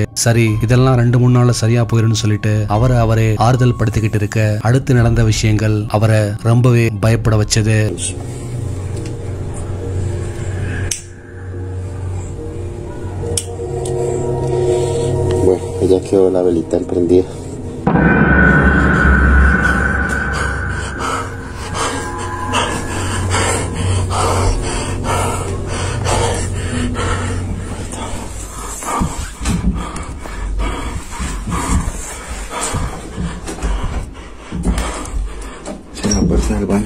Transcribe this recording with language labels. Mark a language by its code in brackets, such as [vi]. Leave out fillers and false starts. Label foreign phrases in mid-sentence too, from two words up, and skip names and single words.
[ta] சரி, இதெல்லாம் 2-3 நாள்ல சரியா போயிருன்னு சொல்லிட்டு அவரே ஆறுதல் படுத்திக்கிட்டு இருக்க, அடுத்து நடந்த விஷயங்கள் அவரை ரொம்பவே பயப்பட வச்சது. [es] Ya quedó la velita encendida. Cierra la puerta del baño.